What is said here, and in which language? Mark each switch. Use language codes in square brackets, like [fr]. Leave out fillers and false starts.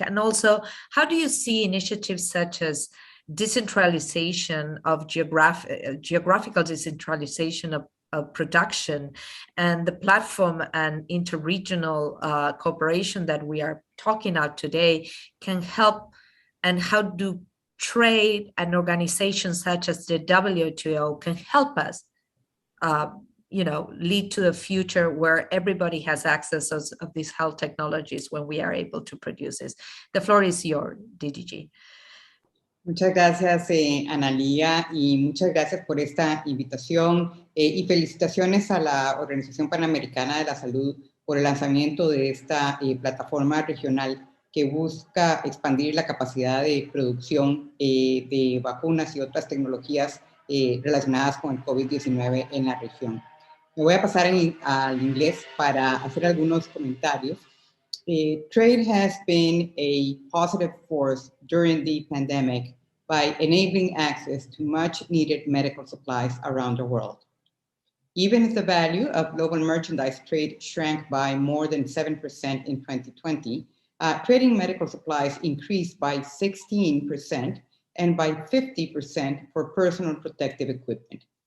[en] And also, how do you see initiatives such as decentralization of geographical decentralization of production and the platform and interregional cooperation that we are talking about today can help, and how do trade and organizations such as the WTO can help us lead to a future where everybody has access of these health technologies when we are able to produce this? The floor is yours, DDG. [es] Muchas gracias, Analía, y muchas gracias por esta invitación y felicitaciones a la Organización Panamericana de la Salud por el lanzamiento de esta plataforma regional que busca expandir la capacidad de producción de vacunas y otras tecnologías relacionadas con el COVID-19 en la región. Me voy a pasar al inglés para hacer algunos comentarios. [en] Trade has been a positive force during the pandemic by enabling access to much needed medical supplies around the world. Even if the value of global merchandise trade shrank by more than 7% in 2020, trading medical supplies increased by 16% and by 50% for personal protective equipment.